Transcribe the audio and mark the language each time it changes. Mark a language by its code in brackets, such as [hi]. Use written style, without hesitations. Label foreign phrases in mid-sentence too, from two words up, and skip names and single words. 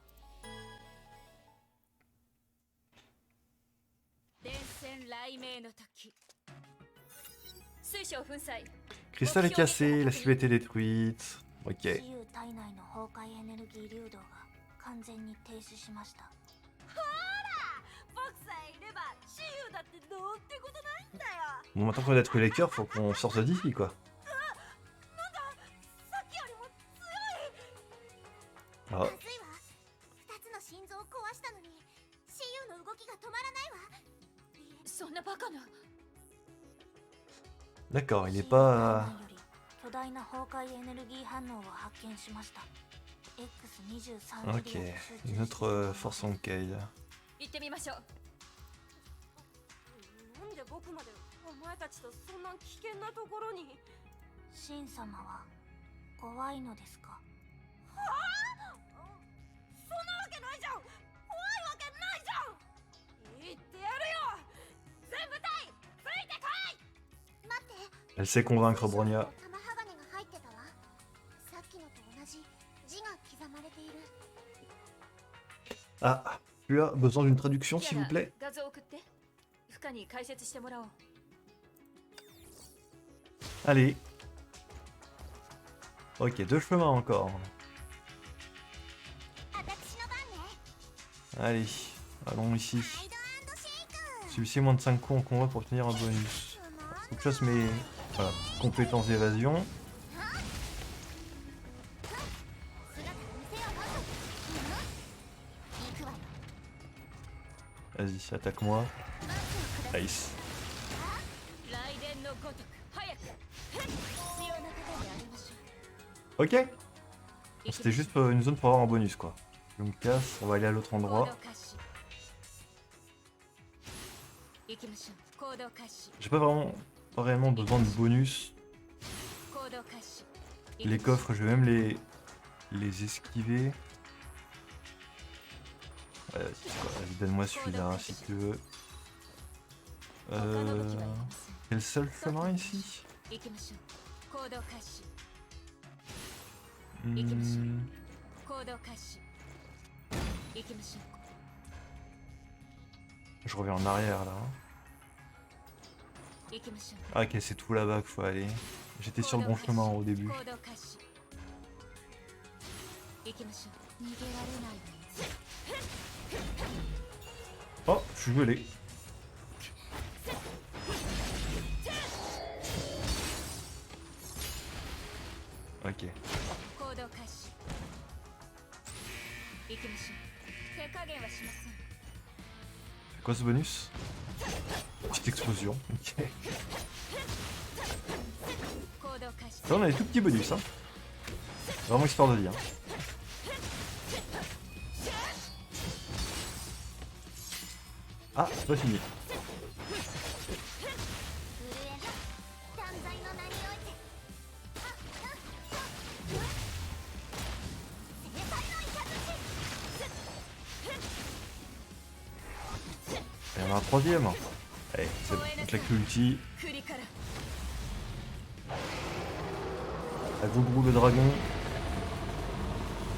[ja] 電線雷鳴の時。水晶粉砕。 [fr] Cristal est cassé, la cible a été détruite. Ok. [ja] 雌雄体内の崩壊エネルギー流動が完全に停止しました。僕さえいれば雌雄だってどうってことないんだよ。 [fr] Bon, maintenant qu'on a détruit les cœurs, faut qu'on sorte d'ici, quoi. [ja] さっきよりも強い。 Ah, まずいわ。2つの心臓を壊したのに雌雄の動きが止まらないわ。そんなバカな。 [fr] d'accord, il [ja] 雌 [fr] n'est [ja] 雄 [fr] pas... [ja] 体内より巨大な崩壊エネルギー反応を発見しました。X23 [fr] Ok, une autre force en Kale. [ja] 行ってみましょう。なんで僕までお前たちとそんな危険なところに。シン様は怖いのですか。そんなわけないじゃん。怖いわけないじゃん。言ってやるよ。全部隊ついてこい。待って。 [fr] Elle sait convaincre Bronya. [ja] 玉鋼が入ってたわ。さっきのと同じ字が刻まれている。 [fr] Ah, tu as besoin d'une traduction, s'il vous plaît? [ja] 画像送って。負荷に解説してもらおう。 [fr] Allez. Ok, 2 chemins encore. [ja] 私の番ね。 [fr] Allez, allons ici. [ja] ハイド&シェイク。 [fr] Celui-ci moins de 5 coups en combat pour obtenir un bonus. Faut que je fasse mes voilà, compétences d'évasion. [ja] 姿見せよう。行くわよ。 [fr] Vas-y, attaque-moi. [ja] マスをください。 Nice. 雷電のごとく早く。必要な方でありましょ Ok. う。 [fr] C'était juste une zone pour avoir un bonus, quoi. Je me casse, on va aller à l'autre [ja] 行 [fr] endroit. [ja] 動開始。行きましょう。行動開始。 [fr] J'ai pas réellement besoin de bonus. [ja] 行動開始。 [fr] Les coffres, je vais même les esquiver. Ouais, vas-y, donne-moi celui-là, hein, si tu veux. [ja] 他の武器はいりません。 [fr] Quel seul chemin ici? [ja] 行きましょう。行動開始。 Hmm, 行動開始。行きましょう。 [fr] Je reviens en arrière, là. [ja] 行きましょう。 [fr] Ah, ok, c'est tout là-bas qu'il faut aller. J'étais sur le bon chemin au début. [ja] 行動開始。行きましょう。逃げられないわよ。 [fr] Oh, je suis gelé. Ok. [ja] 行動開始。行きましょう。手加減はしません。 [fr] C'est quoi ce bonus? Petite explosion. Ok. [ja] 行動開始。 [fr] Ça, on a des tout petits bonus, hein. Vraiment histoire de dire. Ah, c'est pas fini. [ja] 震え断罪の名において。制裁の雷。 [fr] Il y en a un troisième. Allez, c'est bon. On claque l'ulti. [ja] 栗から。 [fr] À gourou le dragon.